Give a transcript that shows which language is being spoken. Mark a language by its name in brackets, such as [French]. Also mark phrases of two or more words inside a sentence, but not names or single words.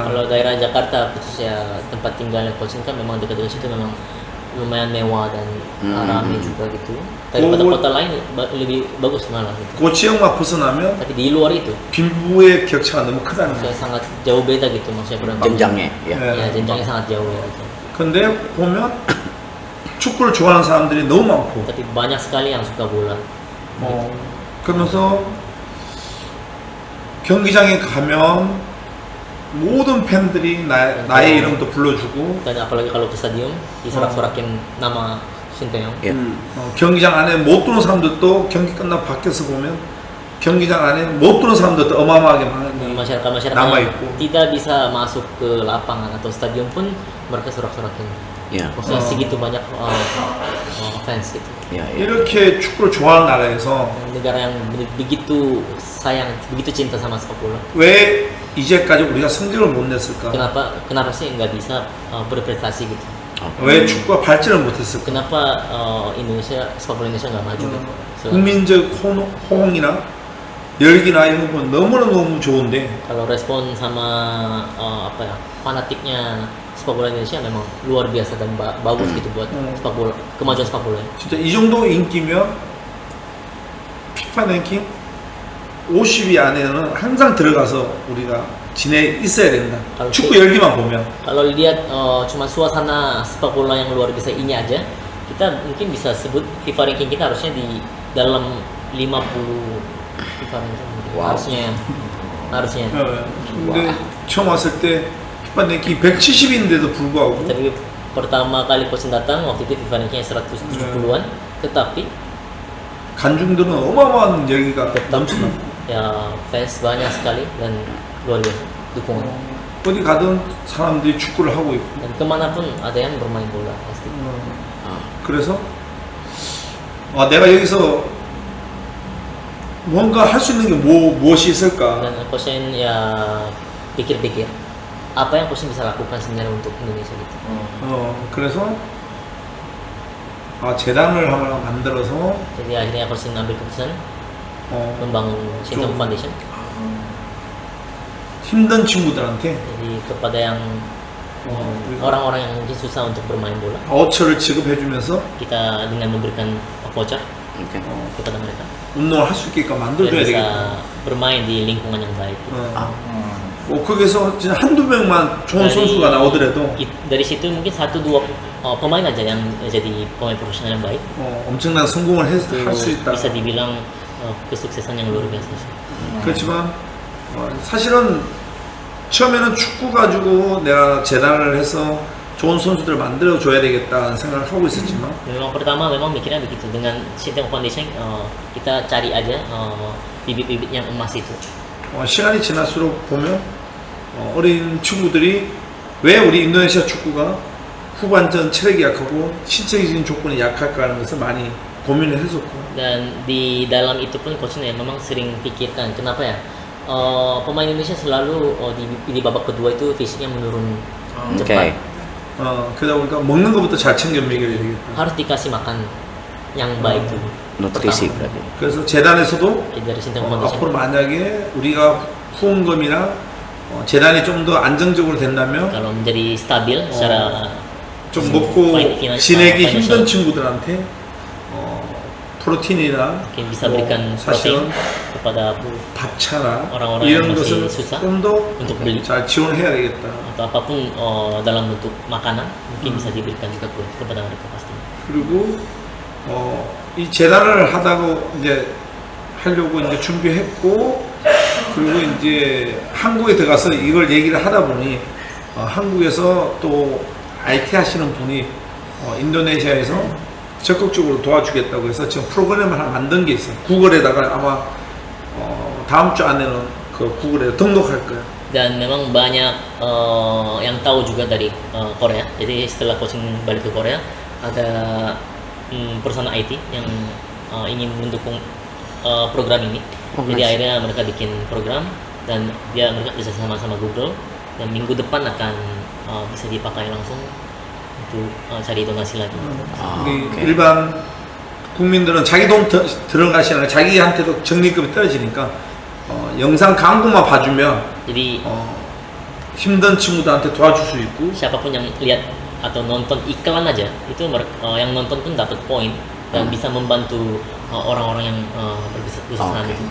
[Indonesian] Kalau daerah Jakarta khususnya tempat tinggalnya Coach kan memang dekat dengan situ memang lumayan mewah dan ramai juga gitu. Daripada kota lain lebih bagus malah gitu. [Korean] 그 지역만 벗어나면 [Indonesian] Tapi di luar itu [Korean] 빈부의 격차가 너무 크다는 거예요. [Indonesian] maksudnya sangat jauh beda gitu maksudnya berapa. Jenjangnya ya. Ya jenjangnya sangat jauh ya gitu. [Korean] 근데 보면 축구를 좋아하는 사람들이 너무 많고 [Indonesian] Tapi banyak sekali yang suka bola. [Korean] 그러면서 경기장에 가면 모든 팬들이 나의 이름도 불러주고 [Indonesian] Dan apalagi kalau ke stadium disorak-sorakin nama Sinteyong. [Korean] 경기장 안에 못 들어온 사람들도 경기 끝나고 밖에서 보면 경기장 안에 못 들어온 사람들도 어마어마하게 [Indonesian] Masyarakat [Korean] 남아 [Indonesian] yang [Korean] 있고 [Indonesian] tidak bisa masuk ke lapangan atau stadion pun mereka sorak-sorakin. Yeah. Maksudnya segitu banyak fans gitu. Yeah, yeah. [Korean] 이렇게 축구를 좋아하는 나라에서 [Indonesian] Negara yang begitu sayang, begitu cinta sama sepak bola. [Korean] 왜 이제까지 우리가 성적을 못 냈을까? [Indonesian] Kenapa sih nggak bisa berprestasi gitu? [Korean] 왜 축구가 발전을 못했을까? [Indonesian] Kenapa Indonesia sepak bola Indonesia nggak maju gitu? [Korean] 국민적 호응이나 열기나 이런 건 너무너무 좋은데 [Indonesian] Kalau respon sama fanatiknya sepak bola Indonesia memang luar biasa dan bagus gitu buat sepak bola, kemajuan sepak bola. [Korean] 진짜 이 정도 인기면 피파 랭킹 50위 안에는 항상 들어가서 우리가 지내 있어야 된다. 축구 열기만 보면. [Indonesian] Kalau lihat cuma suasana sepak bola yang luar biasa ini aja, kita mungkin bisa sebut [English] FIFA ranking [Indonesian] kita harusnya di dalam 50 [English] FIFA ranking. [Indonesian] Wow. harusnya. [Korean] 근데 처음 왔을 때 피파 랭킹 170인데도 불구하고 [Indonesian] Tapi pertama kali coach datang waktu itu FIFA rankingnya 170-an, tetapi [Korean] 관중들은 어마어마한 열기가 넘치나. [Indonesian] ya fans banyak sekali dan luar biasa dukungan. [Korean] 어디 가든 사람들이 축구를 하고 있고. [Indonesian] Dan kemanapun ada yang bermain bola pasti. [Korean] 그래서 내가 여기서 뭔가 할 수 있는 게 무엇이 있을까? [Indonesian] Dan coachnya ya pikir-pikir apa yang coach bisa lakukan sebenarnya untuk Indonesia gitu. [Korean] 그래서 재단을 하나 만들어서 [Indonesian] Jadi akhirnya coach ngambil keputusan membangun Sinteyong Foundation. [Korean] 힘든 친구들한테 [Indonesian] Jadi kepada yang orang-orang yang mungkin susah untuk bermain bola, [Korean] 바우처를 지급해주면서 [Indonesian] kita dengan memberikan voucher Okay. kepada mereka [Korean] 운동을 할 수 있게끔 [Indonesian] dan [Korean] 만들어줘야 [Indonesian] bisa [Korean] 되겠다. [Indonesian] bermain di lingkungan yang baik. [Korean] 거기서 진짜 한두 명만 좋은 선수가 나오더라도 [Indonesian] Dari situ mungkin 1-2 pemain aja yang jadi pemain profesional yang baik. [Korean] 엄청난 성공을 할 수 있다. [Indonesian] Bisa dibilang kesuksesan yang luar biasa sih. [Korean] 그렇지만 사실은 처음에는 축구 가지고 내가 재단을 해서 좋은 선수들을 만들어 줘야 되겠다는 생각을 하고 있었지만 [Indonesian] Memang pertama memang mikirnya begitu, dengan Sinteyong Foundation kita cari aja bibit-bibit yang emas itu. [Korean] 시간이 지날수록 보면 어린 친구들이 왜 우리 인도네시아 축구가 후반전 체력이 약하고 신체적인 조건이 약할까 하는 것을 많이 고민을 했었고 [Indonesian] Dan di dalam itu pun coachnya memang sering pikirkan kenapa ya pemain Indonesia selalu di babak kedua itu fisiknya menurun cepat. [Korean] 그러다 보니까 먹는 것부터 잘 챙겨 먹여야 되겠다. [Indonesian] Harus dikasih makan yang baik dulu. Nutrisi berarti. [Korean] 그래서 재단에서도 [Indonesian] Dari Sinteyong Foundation. [Korean] 앞으로 만약에 우리가 후원금이나 재단이 좀 더 안정적으로 된다면 [Indonesian] Kalau menjadi stabil secara [Korean] 좀 먹고 지내기 힘든 친구들한테 프로틴이나 [Indonesian] mungkin bisa berikan protein [Korean] 사실은 [Indonesian] kepada [Korean] 밥차나 [Indonesian] orang-orang [Korean] 이런 [Indonesian] yang masih [Korean] 것을 [Indonesian] susah [Korean] 좀 더 [Indonesian] untuk beli [Korean] 잘 지원해야 되겠다. [Indonesian] atau apapun dalam bentuk makanan mungkin bisa diberikan juga kepada mereka pasti. [Korean] 그리고 이 재단을 하다고 이제 하려고 이제 준비했고 그리고 이제 한국에 들어가서 이걸 얘기를 하다 보니 한국에서 또 IT 하시는 분이 인도네시아에서 적극적으로 도와주겠다고 해서 지금 프로그램을 하나 만든 게 있어요. 구글에다가 아마 다음 주 안에는 그 구글에 등록할 거예요. [Indonesian] Dan memang banyak yang tahu juga dari Korea. Jadi setelah coaching balik ke Korea ada perusahaan IT yang ingin mendukung program ini. Jadi akhirnya mereka bikin program dan mereka bisa sama-sama Google dan minggu depan akan bisa dipakai langsung untuk cari donasi lagi. 일반 국민들은 자기 돈 들어가시나 자기한테도 적립금이 떨어지니까 영상 광고만 봐주면 Jadi [Korean] 힘든 친구들한테 도와줄 수 있고 [Indonesian] siapapun yang lihat atau nonton iklan aja itu yang nonton pun dapat poin dan bisa membantu orang-orang yang berusaha itu.